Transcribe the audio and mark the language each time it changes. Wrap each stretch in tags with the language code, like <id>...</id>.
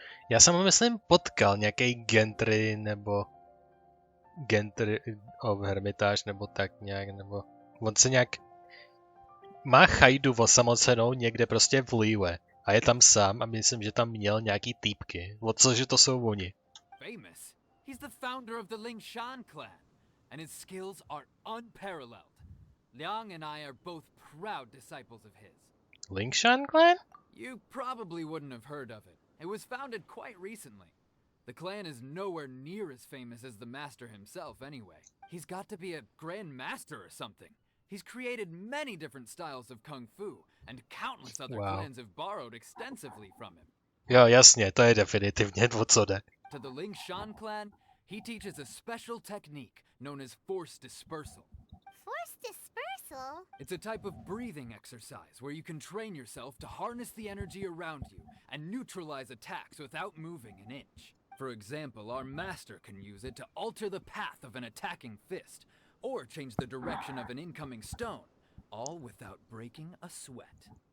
<cs>Já jsem ho myslím potkal, nějaký Gentry nebo Gentry of Hermitage nebo tak nějak, nebo on se nějak má chajdu osamocenou někde prostě v Liyue a je tam sám a myslím, že tam měl nějaký týpky. O cože to jsou oni?</cs> <en>Famous? He's the founder of the Lingshan clan, and his skills are unparalleled. Liang and I are both proud disciples of his. Lingshan clan? You probably wouldn't have heard of it. It was founded quite recently. The clan is nowhere near as famous as the master himself anyway. He's got to be a grand master or something. He's created many different styles of kung fu, and countless other clans have borrowed extensively from him.</en> <cs>Jo, jasně, to je definitivně o co jde.</cs> <en>To the Lingshan clan, he teaches a special technique known as force dispersal. Force dispersal? It's a type of breathing exercise where you can train yourself to harness the energy around you and neutralize attacks without moving an inch. For example, our master can use it to alter the path of an attacking fist, or change the direction of an incoming stone, all without breaking a sweat.</en>